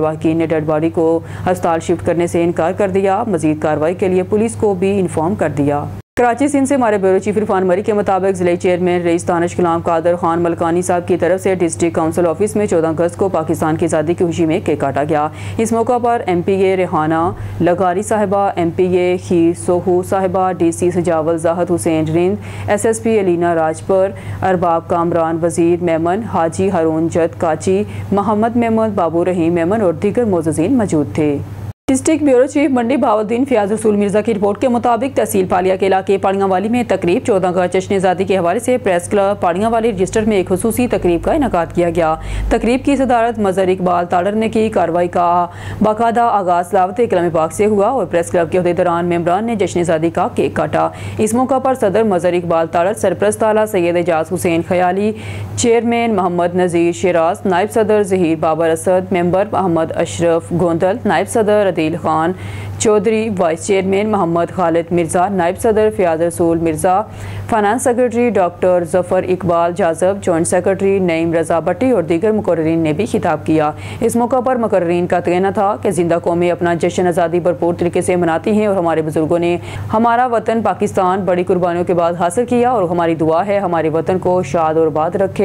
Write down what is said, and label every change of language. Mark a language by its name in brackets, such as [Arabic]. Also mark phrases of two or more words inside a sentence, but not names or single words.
[Urdu] لواحقین نے [English] dead body [Urdu] کو اسپتال شفٹ کرنے سے انکار کر دیا. مزید کارروائی کے لیے پولیس کو بھی انفارم کر دیا۔ کراچی سندھ سے ہمارے [English] bureau chief [Urdu] عرفان مری کے مطابق ضلع چیئرمین رئیس دانش غلام قادر خان ملکانی صاحب کی طرف سے [English] district council office [Urdu] میں 14 اگست کو پاکستان کی آزادی کی خوشی میں کیک کاٹا گیا. اس موقع پر MPA ریحانہ لغاری صاحبہ، MPA خیر سوہو صاحبہ، DC سجاول زاہد حسین رند، SSP الینا راجپر، ارباب کامران، وزیر میمن، حاجی ہارون جد کاچی، محمد میمن، بابو رحیم میمن اور دیگر معززین موجود تھے. [English] district bureau chief [Urdu] منڈی بہاؤالدین فیاض رسول مرزا کی رپورٹ کے مطابق تحصیل پھالیہ کے علاقے پاہڑیانوالی میں تقریب 14 اگست جشن آزادی کے حوالے سے [English] press club [Urdu] پاہڑیانوالی رجسٹر میں ایک خصوصی تقریب کا انعقاد کیا گیا. تقریب کی صدارت مظہر اقبال تارڑ نے کی۔ کارروائی کا باقاعدہ آغاز لاوت کلام پاک سے ہوا اور [English] press club [Urdu] کے عہدیداران ممبران نے جشن آزادی کا کیک کاٹا. اس موقع پر صدر مظہر اقبال تارڑ، سرپرست اعلیٰ سید اعجاز حسین خیالی، چیئرمین محمد نذیر شیراز، نائب صدر ظہیر بابر اسد، ممبر محمد اشرف گوندل، نائب صدر عدیل خان چوہدری, [English] vice chairman [Urdu] محمد خالد مرزا، نائب صدر فیاض رسول مرزا, [English] finance secretary [Urdu] ڈاکٹر ظفر اقبال جاذب, [English] joint secretary [Urdu] نعیم رضا بھٹی اور دیگر مقررین نے بھی خطاب کیا. اس موقع پر مقررین کا کہنا تھا کہ زندہ قومیں اپنا جشن آزادی بھرپور طریقے سے مناتی ہیں اور ہمارے بزرگوں نے ہمارا وطن پاکستان بڑی قربانیوں کے بعد حاصل کیا اور ہماری دعا ہے ہمارے وطن کو شاد اور آباد رکھے.